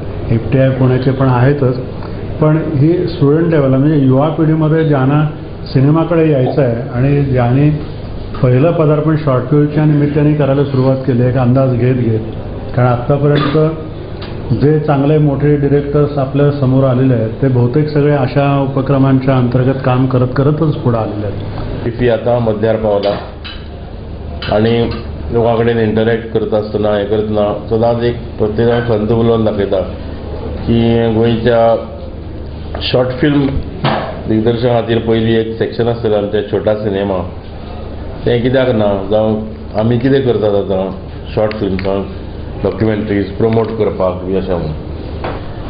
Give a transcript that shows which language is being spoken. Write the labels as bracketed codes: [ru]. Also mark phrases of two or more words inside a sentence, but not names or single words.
[mr] FTI पुण्याचे पण आहेतच, पण ही [en] student level [mr] म्हणजे युवा पिढीमध्ये ज्यांना सिनेमाकडे यायचं आहे आणि ज्यांनी पहिलं पदार्पण [en] short film [mr] निमित्ताने करायला सुरुवात केली आहे, एक अंदाज घेत कारण आत्तापर्यंत जे चांगले मोठे डिरेक्टर्स आपल्या समोर आलेले आहेत ते बहुतेक सगळे अशा उपक्रमांच्या अंतर्गत काम करतच पुढे आलेले आहेत. [kok] टीपी आता मध्यार पावला आणि लोकां कडेन इंटरॅक्ट करता आसतना हें करतना सदांच एक प्रत्येकान खंत उलोवन दाखयता की गोंयच्या [en] short film [kok] दिग्दर्शका खातीर पयलीं एक सेक्शन आसतलें आमच्या छोटा सिनेमा, तें कित्याक ना, जावं आमी कितें करतात आतां [en] short films documentaries promote [kok] करपाक बी अशें म्हणून.